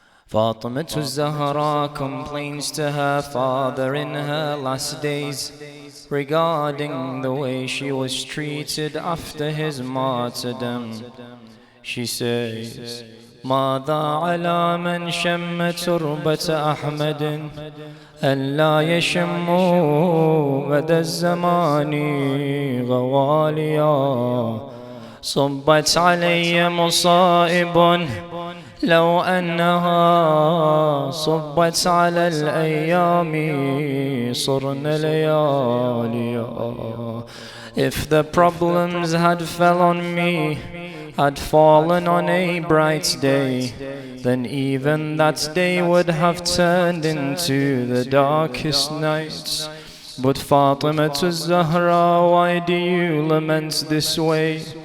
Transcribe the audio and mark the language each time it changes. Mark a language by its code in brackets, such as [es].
[en] Fatemiyah Zahra complains to her father in her last days regarding the way she was treated after his martyrdom. She says, [ar] ماذا على من شم تربة أحمد ألا يشموا مدى الزمان غواليا صبت علي مصائب لو أنها صبت على الأيام صرن لياليا. [en] If the problems had fell on me, had fallen on a bright day, then even that day would have turned into the darkest nights. But Fatemiyah Zahra, why do you lament this way?